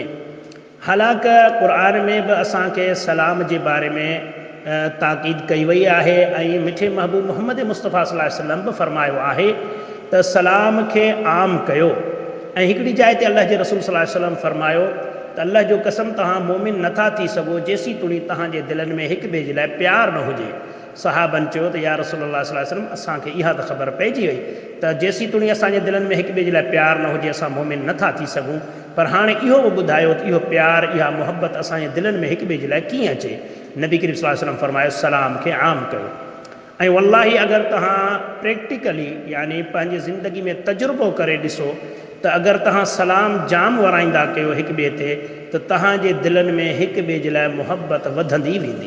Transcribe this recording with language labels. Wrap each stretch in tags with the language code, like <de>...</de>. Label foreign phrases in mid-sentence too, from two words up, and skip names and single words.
<sd>हालांकि क़ुरान में बि असांखे सलाम जे बारे में ताक़ीद कई वई आहे ऐं मिठे महबूब मोहम्मद मुस्तफ़ा</sd> <ar>صلى الله عليه وسلم</ar> <sd>बि फ़रमायो आहे त सलाम खे आम कयो। ऐं हिकिड़ी जाइ ते अल्लाह जे रसूल</sd> <ar>صلى الله عليه وسلم</ar> <sd>फ़रमायो त अल्लाह जो कसम, तव्हां मोमिन नथा थी सघो जेसीं तुणी तव्हांजे दिलनि में हिक ॿिए जे लाइ प्यार न हुजे। सहाबनि चयो त</sd> <ar>يا رسول الله صلى الله عليه وسلم,</ar> <sd>असांखे इहा त ख़बर पइजी वई त जेसीं तुणी असांजे दिलनि में हिक ॿिए जे लाइ प्यार न हुजे असां मोमिन नथा थी सघूं। पर हाणे इहो बि ॿुधायो त इहो प्यार, इहा मुहबत असांजे दिलनि में हिक ॿिए जे लाइ कीअं अचे। नबी करीम</sd> <ar>صلى الله عليه وسلم</ar> <sd>फरमायो, सलाम खे आम कयो। ऐं वल्लाही अगरि तव्हां प्रैक्टिकली यानी पंहिंजी ज़िंदगी में तजुर्बो करे ॾिसो त अगरि तव्हां सलाम जाम वराईंदा कयो हिक ॿिए ते त तव्हांजे दिलनि में हिक ॿिए जे लाइ मुहबत वधंदी वेंदी।</sd>